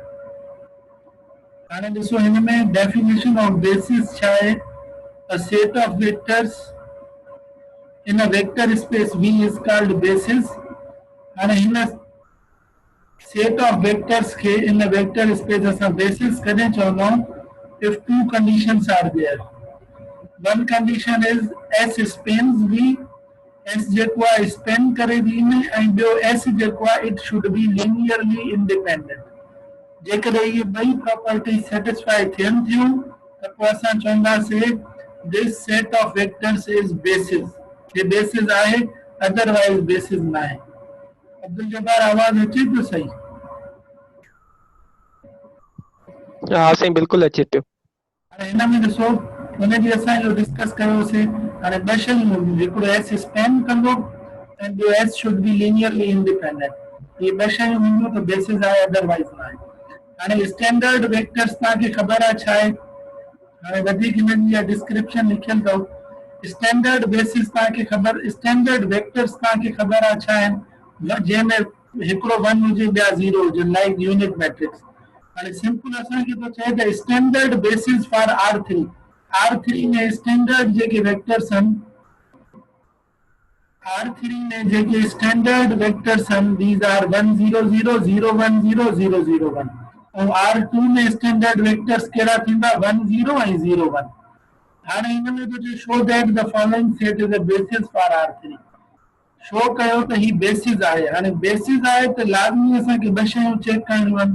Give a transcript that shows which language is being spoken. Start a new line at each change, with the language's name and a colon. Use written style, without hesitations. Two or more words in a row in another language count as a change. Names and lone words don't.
English: And this one definition of basis है a set of vectors in a vector space V is called basis, and in a set of vectors के in a vector space as a basis
Hindi: करने चाहूँ
English: if two conditions are there. One condition is S spans V,
Sindhi: S जेको span करे V में,
English: and
Sindhi: जो S जेको
English: it should be linearly independent.
Sindhi: जेकर ये बई
English: property satisfy
Sindhi: थियन थियूं त पोइ असां चवंदासीं
English: this set of vectors is basis.
Sindhi: ये basis आहे, otherwise basis ना आहे. अब्दुल जब्बार आवाज अचे तो सही? हाँ सही बिल्कुल अचे पियो। हाणे हिन में ॾिसो हुन ॾींहुं असां इहो डिस्कस कयोसीं। हाणे ॿ शयूं हूंदियूं, हिकिड़ो
English: S span
Sindhi: कंदो ऐं ॿियो
English: S should be linearly independent.
Sindhi: ये ॿ शयूं हूंदियूं त बेसिस आहे, अदरवाइज न आहे। हाणे
English: standard vectors
Sindhi: तव्हांखे ख़बर आहे छा आहे? हाणे वधीक हिननि जी डिस्क्रिप्शन लिखियल अथव।
English: standard basis
Sindhi: तव्हांखे ख़बर,
English: standard vectors
Sindhi: तव्हांखे ख़बर आहे छा आहिनि? जंहिंमें हिकिड़ो 1 हुजे ॿिया 0 हुजे,
English: like unit matrix.
Sindhi: हाणे सिंपल असांखे थो चए त
English: standard basis for R3,
Sindhi: R3 में स्टैंडर्ड जेके वेक्टर्स आहिनि, R3 में जेके
English: standard vectors
Sindhi: आहिनि,
English: these are 1 0 0 0 1 0 0 0 1,
Sindhi: ऐं R2 में
English: standard vectors
Sindhi: कहिड़ा थींदा? 1 0 ऐं 0 1। हाणे हिन में
English: to show that the following set is a basis for R3.
Sindhi: शो कयो त ही बेसिस आहे। हाणे बेसिस आहे त लाज़मी असांखे ॿ शयूं चेक करणियूं आहिनि।